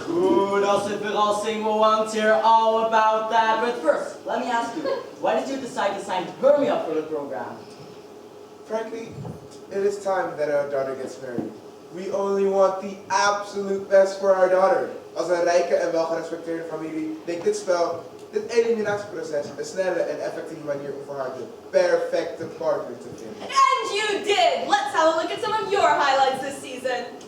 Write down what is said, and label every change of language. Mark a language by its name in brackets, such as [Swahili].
[English] Ooh, that's a verrassing. We want to hear all about that. But first, let me ask you, why did you decide to sign Hermia up for the program? Frankly, it is time that our daughter gets married. We only want the absolute best for our daughter. [Dutch] Als een rijke en welgerespecteerde familie leek dit eliminatieproces een snelle en effectieve manier om voor haar de perfecte partner te vinden. [English] And you did! Let's have a look at some of your highlights this season.